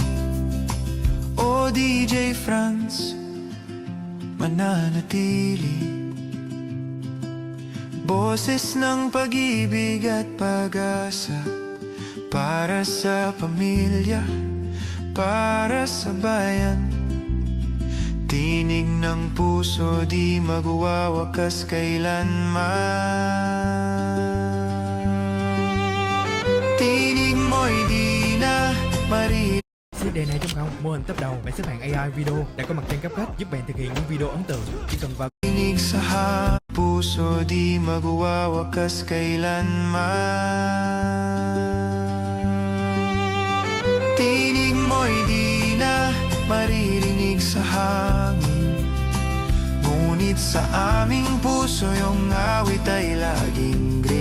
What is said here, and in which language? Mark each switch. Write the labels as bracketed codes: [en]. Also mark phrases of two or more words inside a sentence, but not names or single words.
[tl] O DJ Franz, mananatili, boses ng pag-ibig at pag-asa, para sa pamilya, para sa bayan. Tinig ng puso, di magwawakas kailanman. Tinig mo'y di na maririnig. [vi] CD này trong không mô hình top đầu bảng xếp hạng [en] AI video [vi] đã có mặt trên CapCut giúp bạn thực hiện những video ấn tượng. Chỉ cần vào [tl] Tinig sa puso, di magwawakas kailanman. Tinig mo'y di na maririnig sa hangin, ngunit sa aming puso yung awit ay laging